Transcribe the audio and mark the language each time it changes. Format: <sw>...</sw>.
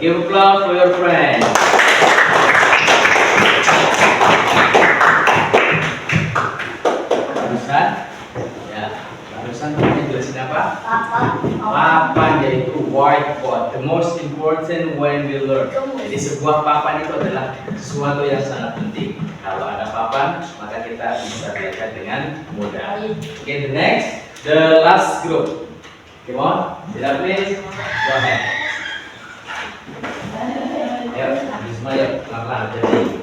<en>Give applause for your friend.</en> <id>Barusan, ya, barusan kamu jelasin apa? Papan, yaitu</id> <en>whiteboard. The most important when we learn.</en> <id>Jadi sebuah papan itu adalah sesuatu yang sangat penting. Kalau ada papan, maka kita bisa belajar dengan mudah.</id> <en>Okay, the next, the last group. Come on, Sila please, go ahead.</en> <id>Ayo, Bisma yuk, pelan-pelan jadi.</id>